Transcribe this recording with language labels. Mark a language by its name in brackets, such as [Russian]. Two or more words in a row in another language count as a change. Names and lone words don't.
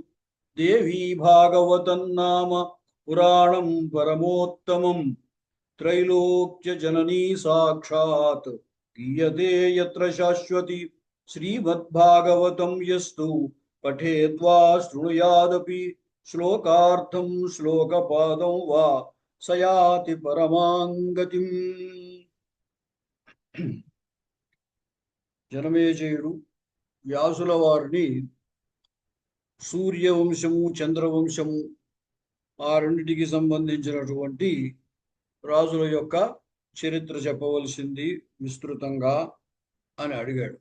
[Sanskrit] देवी भागवतं नाम पुराणं परमोत्तमम् त्रैलोक्य जननी साक्षात् गीयते यत्र शाश्वती। श्रीमद्भागवतं यस्तु पठेद्वा शृणुयादपि श्लोकार्थं श्लोकपादं वा स याति परमां गतिम्। [Telugu] జనమేజయుడు వ్యాసుల వారిని సూర్యవంశము చంద్రవంశము ఆ రెండిటికి సంబంధించినటువంటి రాజుల యొక్క చరిత్ర చెప్పవలసింది విస్తృతంగా అని అడిగాడు.